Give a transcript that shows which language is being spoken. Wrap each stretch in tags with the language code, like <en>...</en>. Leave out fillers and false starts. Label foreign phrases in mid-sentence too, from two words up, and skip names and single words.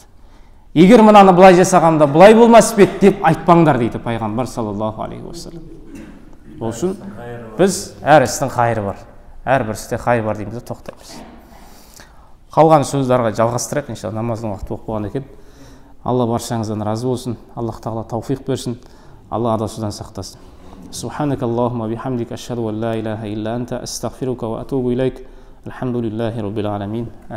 <kk>Егер мынаны былай жасағанда былай болмас пе деп айтпаңдар дейді пайғамбар</kk> <ar>صلى الله عليه وسلم.</ar> <kk>Ол үшін біз әр істің қайыры бар. Әрбір істе қайыр бар дейміз, тоқтаймыз. Қалған сөздерге жалғастырайық, иншалла, намаздың уақыты болып қалған екен. Алла баршаңыздан разы болсын. Аллах тағала тауфиқ берсін. Алла адасудан сақтасын.</kk> <ar>سبحانك اللهم وبحمدك أشهد أن لا إله إلا أنت أستغفرك وأتوب إليك. الحمد لله رب العالمين.</ar>